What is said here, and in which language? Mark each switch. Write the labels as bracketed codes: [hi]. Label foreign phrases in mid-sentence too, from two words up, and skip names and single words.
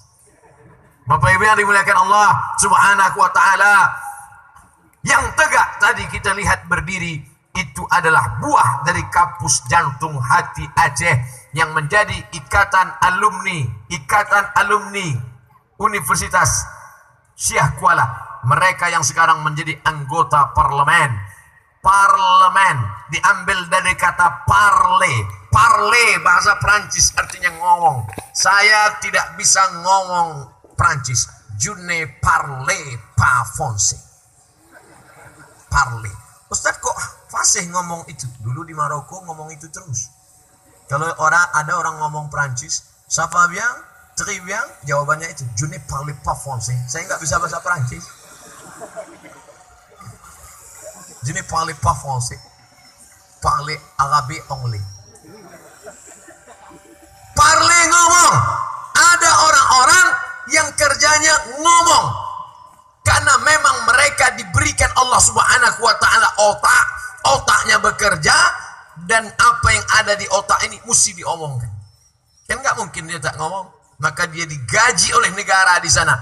[id] Bapak Ibu yang dimuliakan Allah [ar] سبحانه وتعالى, [id] yang tegak tadi kita lihat berdiri, itu adalah buah dari kampus Jantung Hati Aceh yang menjadi ikatan alumni Universitas Syekh Kuala. Mereka yang sekarang menjadi anggota parlemen diambil dari kata parle bahasa Prancis, artinya ngomong. Saya tidak bisa ngomong Prancis. [fr] Je ne parle pas français. Parle. [id] Ustaz kok fasih ngomong itu? Dulu di Maroko ngomong itu terus. Kalau ada orang ngomong Prancis, [fr] ça va bien, très bien, [id] jawabannya itu [fr] je ne parle pas français. [id] Saya nggak bisa bahasa Prancis. [fr] Je ne parle pas français. Parle arabe anglais. Parle ngomong. [id] Ada orang-orang yang kerjanya ngomong. Karena memang mereka diberikan Allah [ar] سبحانه وتعالى [id] otak. Otaknya bekerja. Dan apa yang ada di otak ini mesti diomongkan. Kan nggak mungkin dia tak ngomong. Maka dia digaji oleh negara di sana.